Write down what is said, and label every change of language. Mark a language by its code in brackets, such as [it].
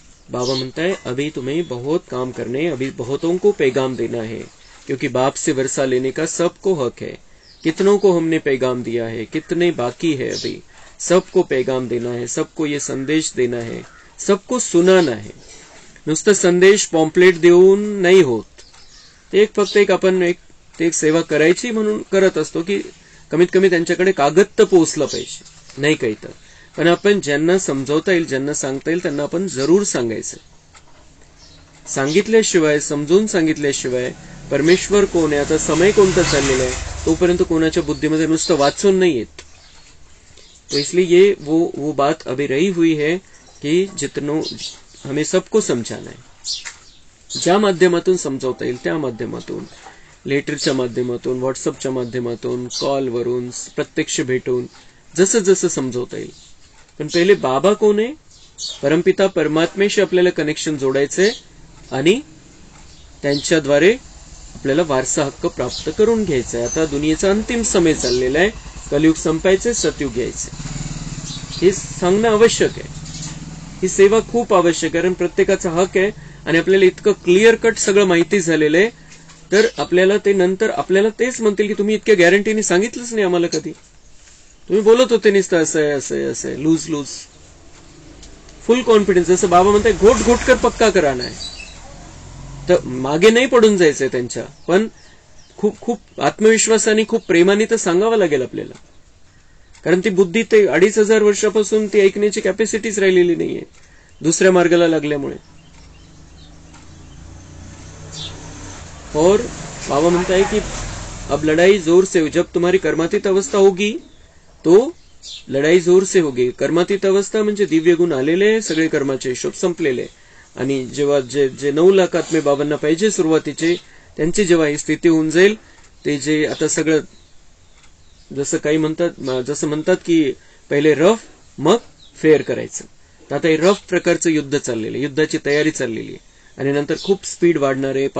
[hi] बाबा म्हणता है अभी तुम्हें बहुत काम करने, अभी बहुतों को पैगाम देना है, क्योंकि बाप से वर्षा लेने का सबको हक है। कितनों को हमने पैगाम दिया है, कितने बाकी है, अभी सबको पैगाम देना है, सबको ये संदेश देना है, सबको सुनाना है। [mr] नुसतं संदेश पॉम्पलेट देऊन नाही होत, ते फक्त एक आपण एक सेवा करायची म्हणून करत असतो की कमीत कमी त्यांच्याकडे कागद तर पोहोचलं पाहिजे, नाही काही तर पण आपण ज्यांना समजवता येईल, ज्यांना सांगता येईल त्यांना आपण जरूर सांगायचं। सांगितल्याशिवाय, समजून सांगितल्याशिवाय परमेश्वर कोण आहे, आता समय कोणता चाललेला आहे, तोपर्यंत कोणाच्या बुद्धीमध्ये नुसतं वाचून नाही येत। [hi] तो इसलिए ये वो बात अभी रही हुई है कि जितनो हमें सबको समझाना है। [mr] ज्या माध्यमातून समजवता येईल त्या माध्यमातून, लेटरच्या माध्यमातून, व्हॉट्सअपच्या माध्यमातून, कॉलवरून, प्रत्यक्ष भेटून, जसं जसं समजवता येईल। पण पहिले बाबा कोण आहे, परमपिता परमात्म्याशी आपल्याला कनेक्शन जोडायचंय आणि त्यांच्याद्वारे आपल्याला वारसा हक्क प्राप्त करून घ्यायचा आहे। आता दुनियेचा अंतिम समय चाललेला आहे, कलियुग संपायचे, सतयुग यायचे, हे सांगणं आवश्यक आहे। ही सेवा खूप आवश्यक आहे, कारण प्रत्येकाचा हक आहे आणि आपल्याला इतकं क्लिअर कट सगळं माहिती झालेलं आहे, तर आपल्याला ते नंतर आपल्याला तेच म्हणतील की तुम्ही इतक्या गॅरंटीने सांगितलंच नाही आम्हाला कधी, तुम्ही बोलत होते नुसतं असं आहे, असं आहे, असं आहे, लूज लूज। फुल कॉन्फिडन्स, जसं बाबा म्हणताय [hi] घोट घोट कर पक्का कराना [mr] आहे, तर मागे नाही पडून जायचंय त्यांच्या, पण खूप खूप आत्मविश्वासाने, खूप प्रेमाने तर सांगावं लागेल आपल्याला, कारण ती बुद्धी ते 2500 वर्षापासून ती ऐकण्याची कॅपॅसिटीच राहिलेली नाहीये दुसऱ्या मार्गाला लागल्यामुळे। [hi] और बाबा म्हणता है कि अब लड़ाई जोर से, जब तुम्हारी कर्मातीत अवस्था होगी तो लढाई जोर से होगी। [mr] कर्मातीत अवस्था म्हणजे दिव्य गुण आलेले, सगळे कर्माचे हिशोब संपलेले, आणि जेव्हा जे 9 लाख आत्मे बाबांना पाहिजे सुरुवातीचे, त्यांची जेव्हा ही स्थिती होऊन जाईल, ते जे आता सगळं जसं काही म्हणतात, जसं म्हणतात की पहिले रफ मग फेअर करायचं, तर आता हे रफ प्रकारचं युद्ध चाललेलं, युद्धाची तयारी चाललेली आहे, आणि नंतर खूप स्पीड वाढणार आहे।